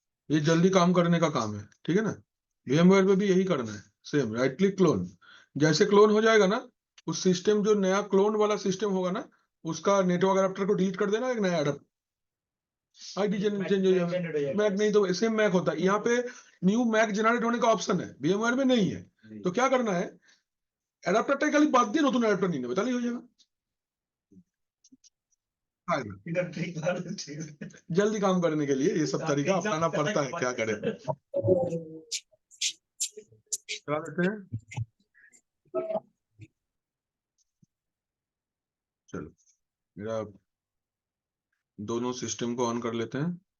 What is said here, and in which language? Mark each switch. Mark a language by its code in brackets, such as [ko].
[hi] ये जल्दी काम करने का काम है। ठीक है ना, VMware पे भी यही करना है, सेम राइट क्लिक क्लोन। जैसे क्लोन हो जाएगा ना, उस सिस्टम जो नया क्लोन वाला सिस्टम होगा ना, उसका नेटवर्क अडेप्टर को डिलीट कर देना, एक नया अडेप्टर आईडी चेंज हो जाएगा। मैक नहीं तो सेम मैक होता है। यहाँ पे न्यू मैक जनरेट होने का ऑप्शन है, VMware में नहीं है। तो क्या करना है, [bn] অ্যাডাপ্টারটাই খালি বাদ দিয়ে নতুন অ্যাডাপ্টার নিয়ে নেবে, তাহলেই হয়ে যাবে। [hi] जल्दी काम करने के लिए ये सब तरीका अपनाना पड़ता है, क्या करें। चला देते हैं, चलो मेरा दोनों सिस्टम को ऑन कर लेते हैं।